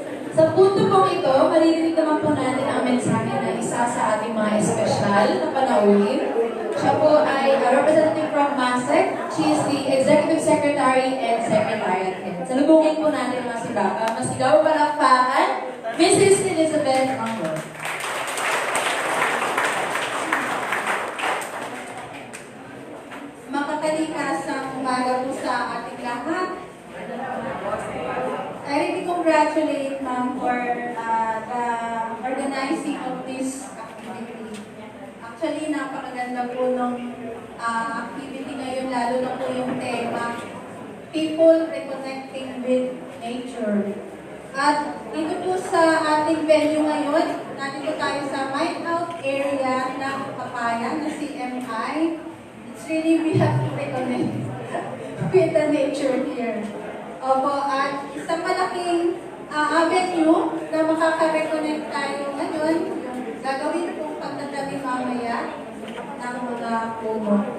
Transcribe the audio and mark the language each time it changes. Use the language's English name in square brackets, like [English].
[Filipino] Sa punto pong ito, maririnig naman po natin ang mensahe ng isa sa ating mga espesyal na panauhin. Siya po ay [English] a representative from MASEC. She is the Executive Secretary and Secretariat Head. [Filipino] Salubungin po natin mga sibaka. Masigaw palakpakan, Mrs. Elizabeth Anglo. Makakalikasang umaga po sa ating lahat. [English] I really congratulate ma'am for the organizing of this activity. [Filipino] Actually, napakaganda po ng activity ngayon, lalo na po yung tema, People Reconnecting with Nature. At dito po sa ating venue ngayon, nandito tayo sa Mine Out area ng Kapayan, na CMI. [English] It's really, we have to reconnect with the nature here. [Filipino] Opo, at isang malaking avenue na makaka-reconnect tayo ngayon, yung gagawin pong pagtatabi mamaya ng mga puno.